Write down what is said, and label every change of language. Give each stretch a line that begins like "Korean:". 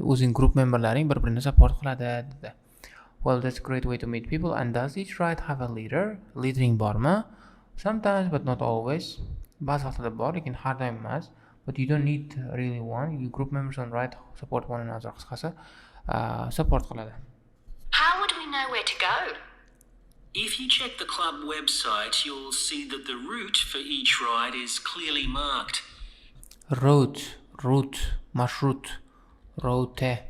Uzbek: O'zing group memberlaring bir-birini support qiladi dedi.
English: Well, that's a great way to meet people. And does each ride have a leader?
Uzbek: Leadering bormi?
English: Sometimes, but not always.
Uzbek: Ba'zi vaqtlarda bor, lekin har doim emas.
English: But you don't need really one. You group members on ride support one another.
Uzbek: Qisqasi, support qiladi.
English: How would we know where to go? If you check the club website, you'll see that the route for each ride is clearly marked. Route, marshrout, route.